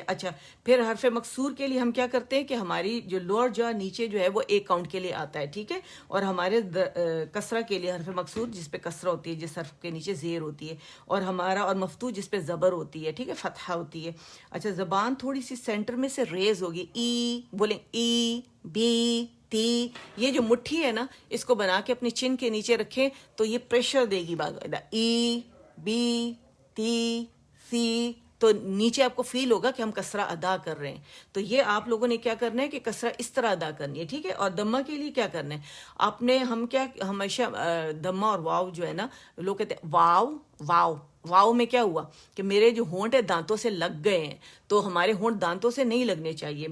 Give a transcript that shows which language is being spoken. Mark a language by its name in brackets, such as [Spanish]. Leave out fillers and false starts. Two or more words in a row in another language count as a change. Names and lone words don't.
[Urdu] اچھا، پھر حرف مکسور کے لیے ہم کیا کرتے ہیں کہ ہماری جو لوور جو نیچے جو ہے وہ ایک کاؤنٹ کے لیے آتا ہے. ٹھیک ہے، اور ہمارے کسرہ کے لیے حرف مکسور جس پہ کسرہ ہوتی ہے، جس حرف کے نیچے زیر ہوتی ہے، اور ہمارا اور مفتوح جس پہ زبر ہوتی ہے. ٹھیک ہے، فتحہ ہوتی ہے. اچھا، زبان تھوڑی سی سینٹر میں سے ریز ہوگی. ای بولیں، ای بی تی. یہ جو مٹھی ہے نا، اس کو بنا کے اپنی چن کے نیچے رکھیں تو یہ پریشر دے گی باقاعدہ. ای بی تی سی، تو نیچے آپ کو فیل ہوگا کہ ہم کسرہ ادا کر رہے ہیں. تو یہ آپ لوگوں نے کیا کرنا ہے کہ کسرہ اس طرح ادا کرنی ہے. ٹھیک ہے، اور دمہ کے لیے کیا کرنا ہے آپ نے، ہم کیا ہمیشہ دمہ اور واو جو ہے نا، لوگ کہتے ہیں واو واو. واو میں کیا ہوا کہ میرے جو ہونٹ ہے دانتوں سے لگ گئے ہیں، تو ہمارے ہونٹ دانتوں سے نہیں لگنے چاہیے.